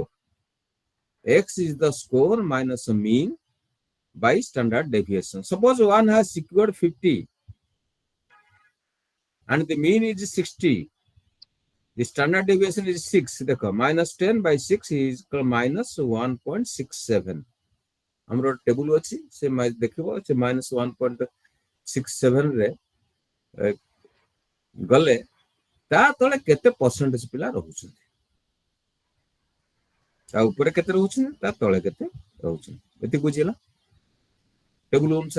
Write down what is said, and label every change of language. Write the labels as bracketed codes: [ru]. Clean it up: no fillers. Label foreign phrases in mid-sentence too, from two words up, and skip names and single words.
[en] X is the score minus a mean by standard deviation. Suppose one has secured 50 and the mean is 60. The standard deviation is 6. देखो minus 10 by 6 is minus 1.67. [or] ହମରୋ ଟେବଲ ଅଛି ସେ ଦେଖିବୋ ସେ minus 1.67 ରେ ଗଲେ ତା ତଳେ କେତେ ପରସେଣ୍ଟେଜ ପିଲା ରହୁଛନ୍, ତା ଉପର କେତେ ରହୁଛନ୍, ତା ତଳେ କେତେ ରହୁଛନ୍, ଏତି ବୁଝିଲା ଟେବଲ ଅନୁସାର।